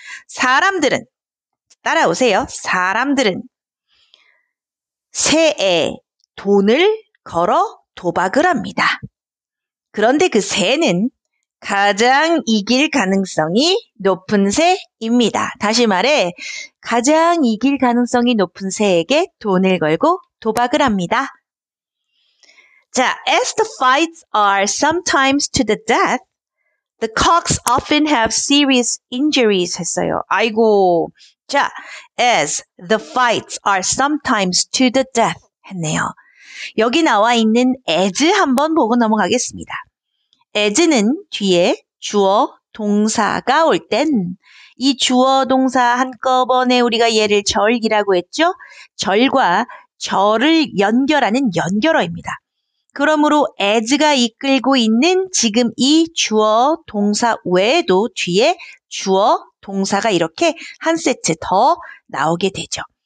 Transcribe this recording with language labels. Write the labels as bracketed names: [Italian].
[Korean] 사람들은, 따라오세요. 사람들은 새에 돈을 걸어 도박을 합니다. 그런데 그 새는 가장 이길 가능성이 높은 새입니다. 다시 말해 가장 이길 가능성이 높은 새에게 돈을 걸고 도박을 합니다. [English] 자, as the fights are sometimes to the death, the cocks often have serious injuries [Korean] 했어요. 아이고, 자, [English] as the fights are sometimes to the death [Korean] 했네요. 여기 나와 있는 as 한번 보고 넘어가겠습니다. as는 뒤에 주어, 동사가 올 땐 이 주어, 동사 한꺼번에 우리가 얘를 절기라고 했죠? 절과 절을 연결하는 연결어입니다. 그러므로 as가 이끌고 있는 지금 이 주어 동사 외에도 뒤에 주어 동사가 이렇게 한 세트 더 나오게 되죠.